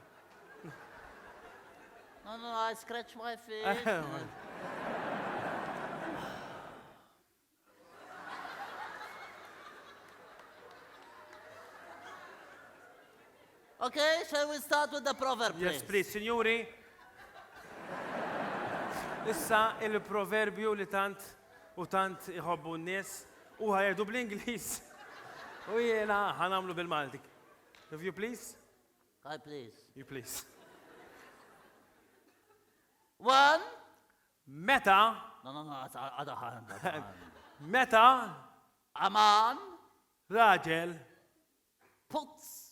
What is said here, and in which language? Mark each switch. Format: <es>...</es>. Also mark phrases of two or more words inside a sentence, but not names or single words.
<en>No, I scratch my feet. Okay, shall we start with the proverb, please? Yes, please,</en> <mt>signori. Issa il-proverbju li tant iħobbu n-nies u ħajdu bl-Inglis. U jena ħanamlu bil-Malti.</mt> <en>If you please? Hi, please. You please. 1.</en> <mt>Meta,</mt> <en>No, it's other hand. Other hand.</en> <mt>meta</mt> <en>A man</en> <mt>raġel</mt> <en>puts</en>